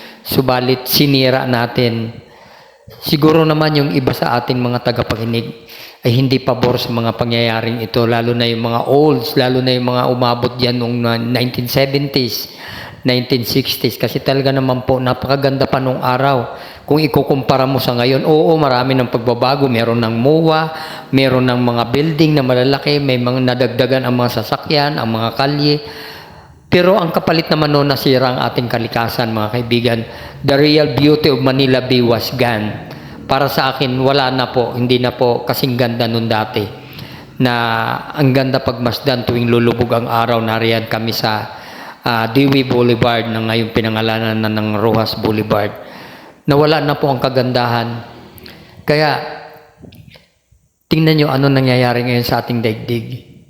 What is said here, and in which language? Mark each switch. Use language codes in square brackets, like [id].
[tl] Subalit sinira natin. Siguro naman yung iba sa ating mga tagapakinig ay hindi pabor sa mga pangyayaring ito, lalo na yung mga olds, lalo na yung mga umabot dyan noong 1970s, 1960s, kasi talaga naman po napakaganda pa nung araw. Kung ikukumpara mo sa ngayon, oo, marami ng pagbabago, meron ng MOA, meron ng mga building na malalaki, may mga nadagdagan ang mga sasakyan, ang mga kalye. Pero ang kapalit naman noon, nasira ang ating kalikasan mga kaibigan. [en] The real beauty of Manila Bay was gone. [tl] Para sa akin, wala na po, hindi na po kasing ganda noon dati. Na ang ganda pagmasdan tuwing lulubog ang araw, nariyan kami sa Dewey Boulevard na ngayon pinangalanan na ng Rojas Boulevard. Nawala na po ang kagandahan. Kaya, tingnan nyo ano nangyayari ngayon sa ating daigdig.